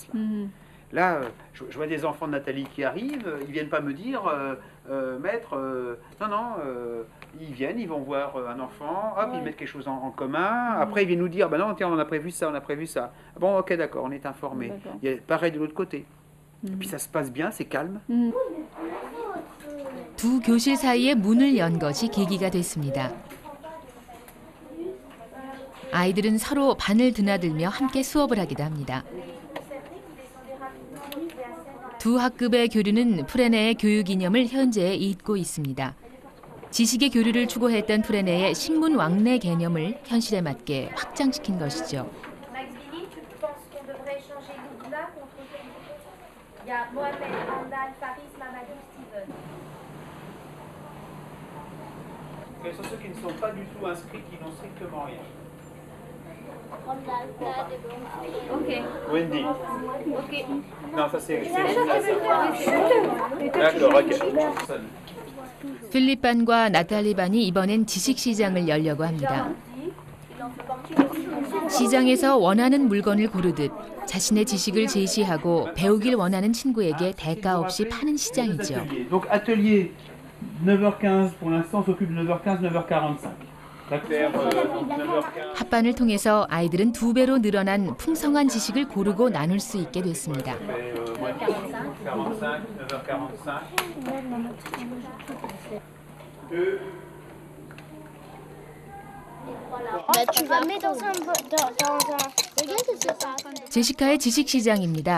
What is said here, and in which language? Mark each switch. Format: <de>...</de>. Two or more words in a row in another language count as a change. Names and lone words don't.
<fr>Là, je vois des enfants de Nathalie qui arrivent, ils viennent pas me dire, maître, ils viennent, ils vont voir un enfant, hop, ils mettent quelque chose en commun, après ils viennent nous dire, non, tiens, on a prévu ça, on a prévu ça. Bon, ok, d'accord, on est informés. Il y a pareil de l'autre côté. Et puis ça se passe bien, c'est calme.</fr> <ko>두 교실 사이에 문을 연 것이 계기가 됐습니다. 아이들은 서로 반을 드나들며 함께 수업을 하기도 합니다. 두 학급의 교류는 프레네의 교육 이념을 현재 잇고 있습니다. 지식의 교류를 추구했던 프레네의 신문 왕래 개념을 현실에 맞게 확장시킨 것이죠.</ko> <fr>Quels sont ceux qui ne sont pas du tout inscrits, qui n'ont strictement rien? Ok. Wendy. Ok. Non, ça c'est d'accord, ok.</fr> <ko>필립 반과 나탈리 반이 이번엔 지식 시장을 열려고 합니다. 시장에서 원하는 물건을 고르듯 자신의 지식을 제시하고 배우길 원하는 친구에게 대가 없이 파는 시장이죠.</ko> <fr>Donc atelier 9h15 pour l'instant, on s'occupe de 9h15, 9h45.</fr> <ko>합반을 통해서 아이들은 2배로 늘어난 풍성한 지식을 고르고 나눌 수 있게 됐습니다. 제시카의 지식 시장입니다.</ko>